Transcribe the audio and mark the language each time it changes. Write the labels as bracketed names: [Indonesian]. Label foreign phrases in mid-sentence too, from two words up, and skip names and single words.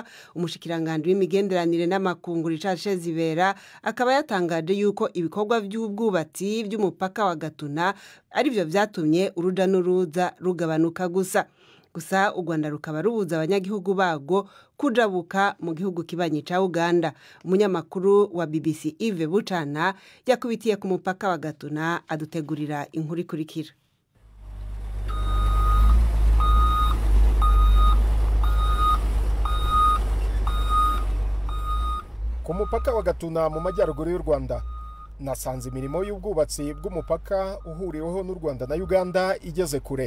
[Rundi] Umushikiranganje w'imigenderanire n'amakungu Richard Zibera akaba yatangaje yuko ibikorwa by'ubwubatsi by'umupaka wa Gatuna ari byo vyatumye uruja n'uruza rugabanuka gusa u Rwanda rukaba rubuza abanyagihugu bago kujabuka mu gihugu kibanyi ca Uganda. [Kinyarwanda] Umunyamakuru wa BBC Yves Bucana yakubitiye ku mupaka wa Gatuna adutegurira inkuru ikurikira. Ku mupaka wa Gatuna mu majyaruguru y'u Rwanda nasanze imirimo y'ubwubatsi bw'umupaka uhuriweho n'u Rwanda na Uganda igeze kure.